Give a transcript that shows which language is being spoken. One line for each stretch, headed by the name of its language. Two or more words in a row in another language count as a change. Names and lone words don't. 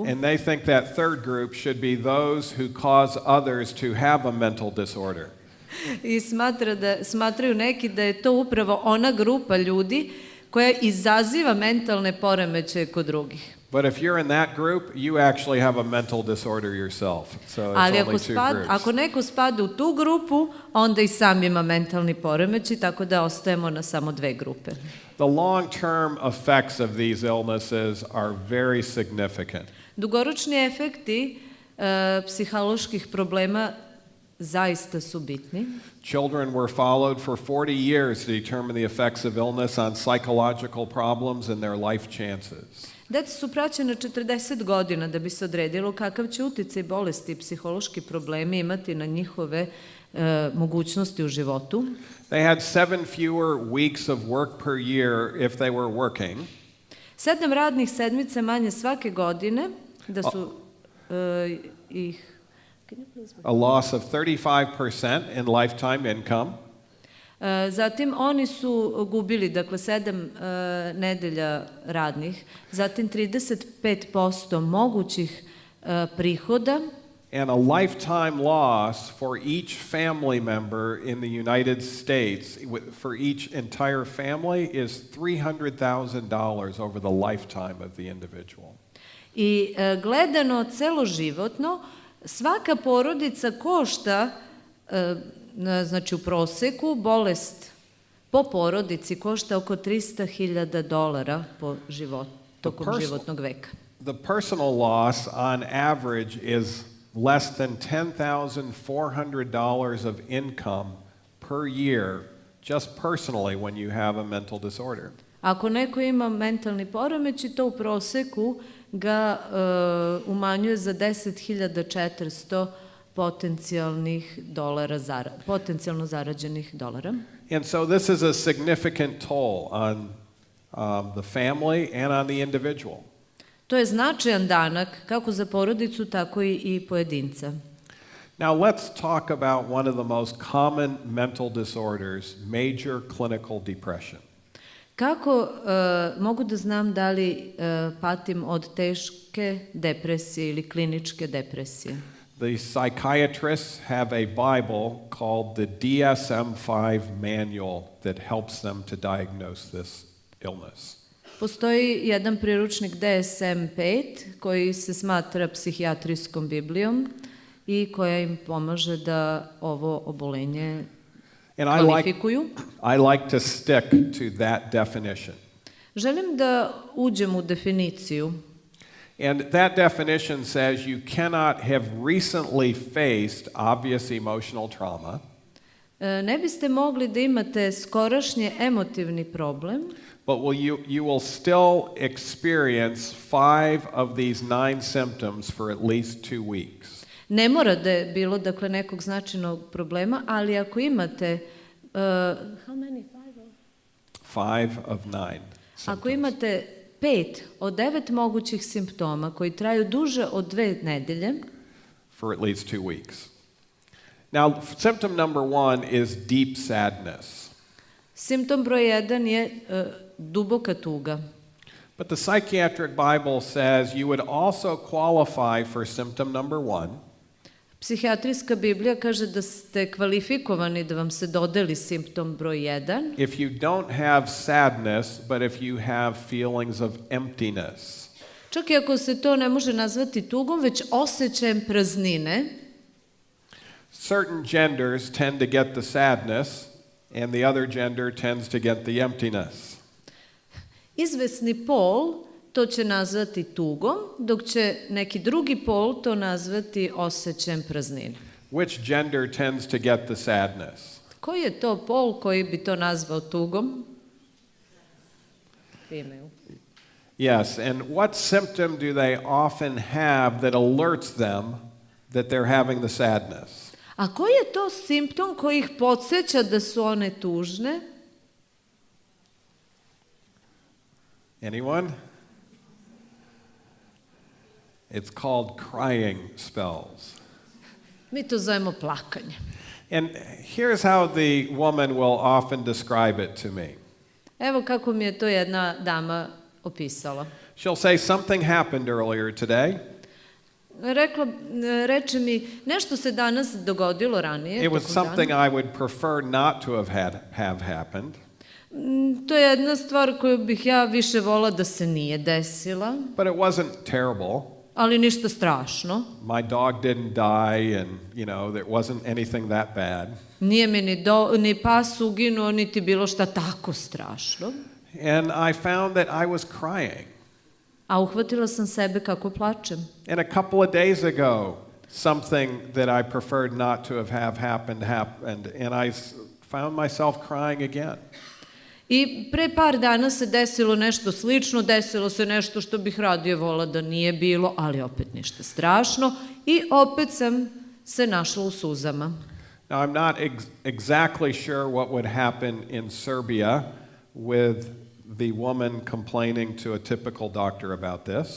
English: And they think that third group should be those who cause others to have a mental disorder.
Serbian: I smatraju neki da je to upravo ona grupa ljudi koja izaziva mentalne poremećaje kod drugih.
English: But if you're in that group, you actually have a mental disorder yourself. So it's ali only 2 groups.
Serbian: Ako neko spada u tu grupu, onda i sam ima mentalni poremećaj, tako da ostajemo na samo 2 grupe.
English: The long-term effects of these illnesses are very significant.
Serbian: Dugoročni efekti psiholoških problema zaista su bitni.
English: Children were followed for 40 years to determine the effects of illness on psychological problems and their life chances.
Serbian: Deca su praćena 40 godina da bi se odredilo kakav će uticaj bolesti i psihološki problemi imati na njihove mogućnosti u životu.
English: They had 7 fewer weeks of work per year if they were working.
Serbian: 7 radnih sedmica manje svake godine da su ih...
English: A loss of 35% in lifetime income.
Serbian: Zatim oni su gubili, dakle, 7 nedelja radnih, zatim 35% mogućih prihoda.
English: And a lifetime loss for each family member in the United States, for each entire family, is $300,000 over the lifetime of the individual.
Serbian: I gledano celoživotno, svaka porodica košta, znači u proseku, bolest po porodici košta oko $300,000 tokom životnog veka.
English: The personal loss on average is less than $10,400 of income per year, just personally when you have a mental disorder.
Serbian: Ako neko ima mentalni poremećaj, to u proseku ga umanjuje za 10.400 potencijalno zarađenih dolara.
English: And so this is a significant toll on the family and on the individual.
Serbian: To je značajan danak kako za porodicu, tako i pojedinca.
English: Now let's talk about one of the most common mental disorders, major clinical depression.
Serbian: Kako mogu da znam da li patim od teške depresije ili kliničke depresije?
English: The psychiatrists have a Bible called the DSM-5 manual that helps them to diagnose this illness.
Serbian: Postoji jedan priručnik DSM-5 koji se smatra psihijatrijskom biblijom i koja im pomaže da ovo obolenje kvalifikuju.
English: I like to stick to that definition.
Serbian: Želim da uđem u definiciju.
English: And that definition says you cannot have recently faced obvious emotional trauma.
Serbian: Ne biste mogli da imate skorašnje emotivni problem,
English: but you will still experience 5 of these 9 symptoms for at least 2 weeks.
Serbian: Ne mora da je bilo dakle nekog značajnog problema, ali ako imate
English: how many? 5 of 9.
Serbian: Ako imate 5 od 9 mogućih simptoma koji traju duže od 2 nedelje,
English: for at least 2 weeks. Now, symptom number 1 is deep sadness.
Serbian: Simptom broj 1 je duboka tuga.
English: But the psychiatric Bible says you would also qualify for symptom number 1.
Serbian: Psihijatrijska Biblija kaže da ste kvalifikovani da vam se dodeli simptom broj 1.
English: If you don't have sadness, but if you have feelings of emptiness.
Serbian: Čak i ako se to ne može nazvati tugom, već osjećajem praznine.
English: Certain genders tend to get the sadness, and the other gender tends to get the emptiness.
Serbian: Izvesni pol to će nazvati tugom, dok će neki drugi pol to nazvati osjećajem praznine.
English: Which gender tends to get the sadness?
Serbian: Koji je to pol koji bi to nazvao tugom?
English: Female. Yes, and what symptom do they often have that alerts them that they're having the sadness?
Serbian: A koji je to simptom koji ih podsjeća da su one tužne?
English: Anyone? It's called crying spells.
Serbian: Mi to zovemo plakanje.
English: And here's how the woman will often describe it to me.
Serbian: Evo kako mi je to jedna dama opisala.
English: She'll say, something happened earlier today.
Serbian: Reče mi, nešto se danas dogodilo ranije.
English: It was something I would prefer not to have happened.
Serbian: To je jedna stvar koju bih ja više vola da se nije desila.
English: But it wasn't terrible.
Serbian: Ali ništa strašno.
English: My dog didn't die and, there wasn't anything that bad.
Serbian: Nije mi ni pas uginuo, niti bilo šta tako strašno.
English: And I found that I was crying.
Serbian: A uhvatila sam sebe kako plačem.
English: And a couple of days ago, something that I preferred not to have happened, and I found myself crying again.
Serbian: I pre par dana se desilo nešto slično, desilo se nešto što bih radije vola da nije bilo, ali opet ništa strašno i opet sam se našla u suzama.
English: Now, I'm not exactly sure what would happen in Serbia with the woman complaining to a typical doctor about this.